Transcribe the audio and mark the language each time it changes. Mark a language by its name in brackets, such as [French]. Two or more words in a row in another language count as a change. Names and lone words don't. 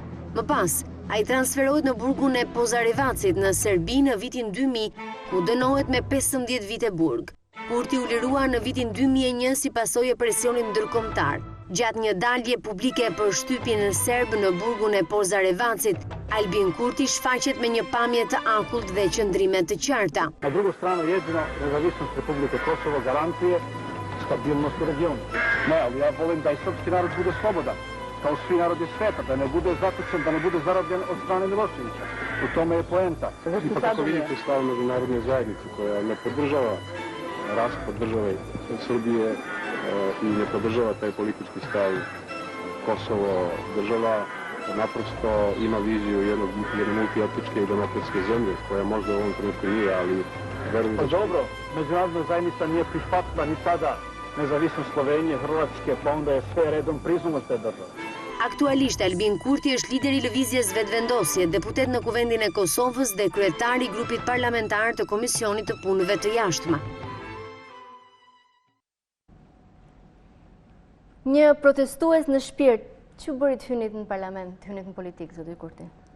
[Albanian] Më pas, ai transferohet në burgun e Pozarevacit në Serbi në vitin 2000, ku dënohet me 15 vite burg. Kurti u lirua në vitin 2001 si pasojë e presionit ndërkombëtar. Gjatë një dalje publike për shtypjen e serb në burgun e Pozarevacit, Albin Kurti shfaqet me një pamje të akullt dhe qëndrime të qarta. [Serbian] Na drugu stranu jedino nezavisnost Republike Kosovo garancije stabilnost u regionu. Ne, ali ja volim da i srpski narod bude slobodan, kao svi narodi sveta, da ne bude zatočen, da ne bude zarobljen od strane Miloševića. U tome je poenta. Ipak ako vidite stav međunarodne zajednice koja ne podržava raspad države Srbije i ne podržava taj politički stav Kosovo država, naprosto ima viziju jedne multietničke i demokratske zemlje, koja možda u ovom trenutku nije, ali verujem da će... Dobro, međunarodna zajednica nije prihvatila ni tada nezavisnost Slovenije, Hrvatske, pa onda je sve redom priznala te države. [Albanian] Aktualisht Albin Kurti është lideri i lëvizjes Vetëvendosje, deputet në Kuvendin e Kosovës dhe kryetari i grupit parlamentar të Komisionit të Punëve të Jashtme. Një protestues në shpirt, që bëri të hynit në parlament, të hynit në politikë, zoti Kurti?